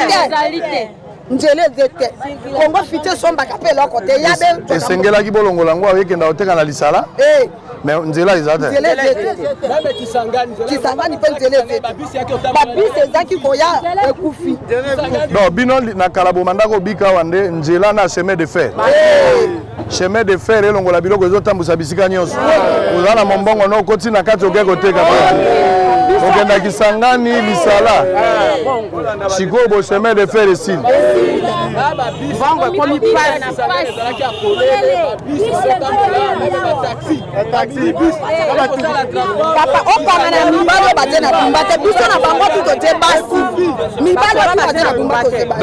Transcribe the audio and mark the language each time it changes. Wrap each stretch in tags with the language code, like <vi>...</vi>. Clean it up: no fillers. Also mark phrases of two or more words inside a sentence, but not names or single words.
<ln>nzela ezete kongo fite esombaka mpe eloko te yabe esengelaki bolongola yango awekenda koteka na lisala mais nzela eza te kisangani mpe nzela ezete babisi ezaki koya ekufi donc bino na kala bomanda kobika awa nde nzela na</ln> <fr>chemin de fer chemin de fer</fr> <ln>elongola biloko ezotambusa bisika nyonso oza na mombongo no okoti na kati oke koteka okenda kisangani lisala sikoyo bo</ln> <fr>chemin de fer</fr> <ln>esili bongo ekomi papa okanga na mibali oyo batie na bumba te biso na bango tutotie basi mibali oyo batie na bumba totie basi</ln>